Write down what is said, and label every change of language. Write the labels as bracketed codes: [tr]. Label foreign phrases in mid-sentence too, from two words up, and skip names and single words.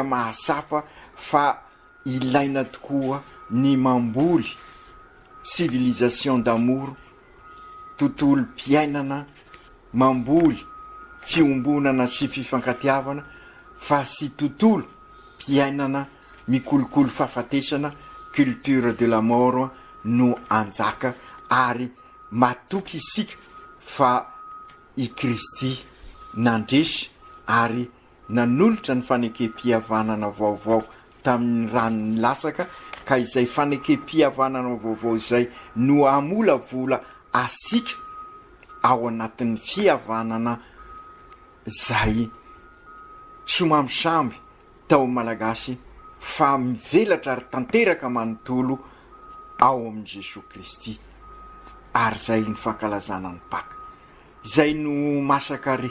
[mg] mahasapa fa ilaina tokoa ny mamboly [fr] civilisation d'amour [mg] tontolo mpiainana mamboly fiombonana sy fifankatiavana fa sy tontolo mpiainana mikolokolo fahafatesana [fr] culture de la mort [mg] no anjaka ary matoky isika fa i Kristy nandresy ary nanolotra ny fanekempihavanana vaovao tamin'ny ranony lasaka ka izay fanekempihavanana vaovao izay no amolavola asika ao anatin'ny fihavanana zay somamsamby tao malagasy fa mivelatra ary tanteraka manontolo ao amin'i Jesosy Kristy ary zay ny fankalazana ny Paka zay no masaka ry